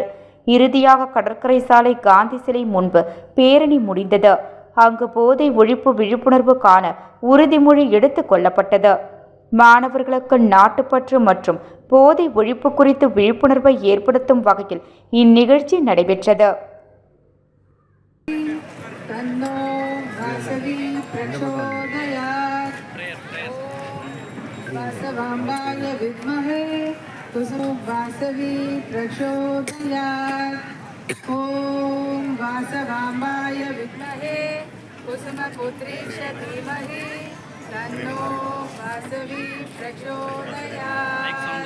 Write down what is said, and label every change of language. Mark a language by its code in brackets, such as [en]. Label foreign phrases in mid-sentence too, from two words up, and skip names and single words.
[ta] இறுதியாக கடற்கரை சாலை காந்தி சிலை முன்பு பேரணி முடிந்தது. அங்கு போதை ஒழிப்பு விழிப்புணர்வு காண உறுதிமொழி எடுத்துக் கொள்ளப்பட்டது. மாணவர்களுக்கு நாட்டுப்பற்று மற்றும் போதை ஒழிப்பு குறித்து விழிப்புணர்வை ஏற்படுத்தும் வகையில் இந்நிகழ்ச்சி நடைபெற்றது. [sa] वासवाम्बाय विद्महे कुसुमवासवी प्रचोदयात्. ॐ वासवाम्बाय विद्महे कुसुमपुत्रीश धीमहि तन्नो वासवी प्रचोदयात्.